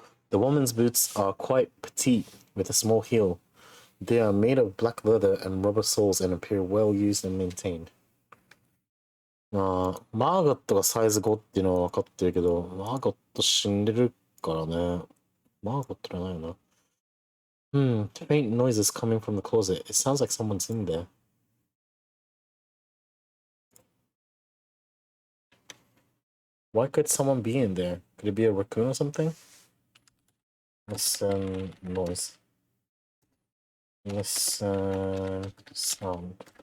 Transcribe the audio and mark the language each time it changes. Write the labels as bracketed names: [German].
[English] The woman's boots are quite petite with a small heel. They are made of black leather and rubber soles and appear well used and maintained. [Japanese] マーガットがサイズ5っていうのは分かってるけど、マーガット死んでるからね。マーガットじゃないよな。 [English] Faint noises coming from the closet. It sounds like someone's in there. Why could someone be in there? Could it be a raccoon or something? Listen, noise. Listen, sound.